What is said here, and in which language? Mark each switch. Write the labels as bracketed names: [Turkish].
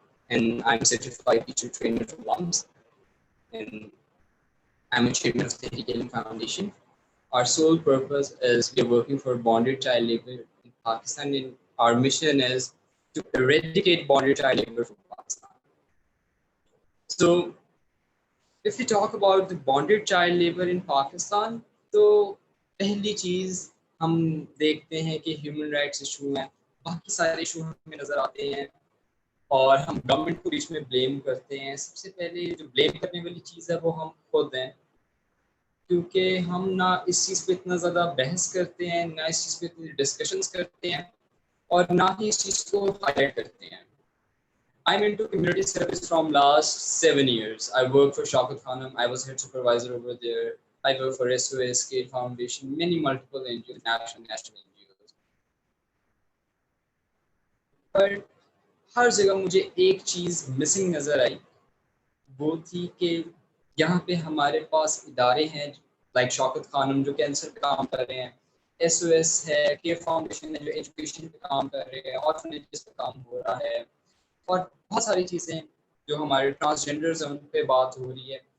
[English] and I'm a certified teacher trainer for LUMS, and I'm a chairman of the Tehreek Foundation. Our sole purpose is we are working for bonded child labor in Pakistan, and our mission is to eradicate bonded child labor from Pakistan. So, if we talk about the bonded child labor in Pakistan, [Urdu] تو پہلی چیز ہم دیکھتے ہیں کہ human rights issue ہیں، باقی سارے ایشو ہمیں نظر آتے ہیں اور ہم گورنمنٹ کو بیچ میں بلیم کرتے ہیں. سب سے پہلے جو بلیم کرنے والی چیز ہے وہ ہم خود ہیں، کیونکہ ہم نہ اس چیز پہ اتنا زیادہ بحث کرتے ہیں، نہ اس چیز پہ اتنی ڈسکشنز کرتے ہیں، اور نہ ہی اس چیز کو ہائی لائٹ کرتے ہیں. [English] I'm into community service from last 7 years. I work for Shaukat Khanum. I was head supervisor over there. I work for SOS, Care Foundation, many multiple NGOs, national NGOs. [Urdu] پر ہر جگہ مجھے ایک چیز missing نظر آئی، وہ تھی کہ یہاں پہ ہمارے پاس ادارے ہیں لائک شوکت خانم جو کینسر پہ کام کر رہے ہیں، SOS ہے، کیئر فاؤنڈیشن ہے جو ایجوکیشن پہ کام کر رہے ہیں، آرفنیجز پہ کام ہو رہا ہے، اور بہت ساری چیزیں جو ہمارے ٹرانسجینڈرز ہیں ان پہ بات ہو رہی ہے.